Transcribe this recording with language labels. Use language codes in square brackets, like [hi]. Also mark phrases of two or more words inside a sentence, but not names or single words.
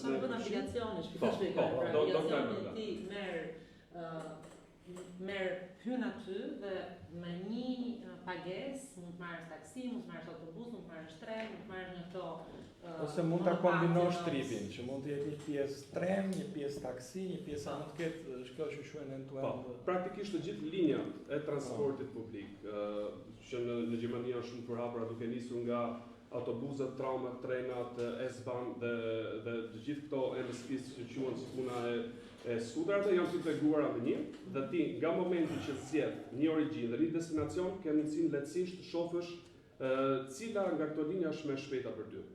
[sq] ne bën aplikacione, shpjegoj. Ti merr hyn aty dhe me një pagesë mund të marrësh taksi, mund të marrësh autobus, mund të marrësh tren, mund të marrësh në këto ose mund ta kombinosh tripin, që mund të jetë një pjesë tren, një pjesë taksi, një pjesë mund të ketë shko që quhen [en] end-to-end. [sq] Praktikisht të gjithë linjat e transportit publik që në Gjermani janë shumë përhapura, duke nisur nga autobusët, tramët, trenat, S-Bahn dhe të gjithë këto MSPs që quhen si puna e skudrave janë të integruara me një dhe ti nga momenti që zgjedh një origjinë dhe një destinacion ke mundësinë lehtësisht të shohësh cila nga këto linja është më e shpejta për ty.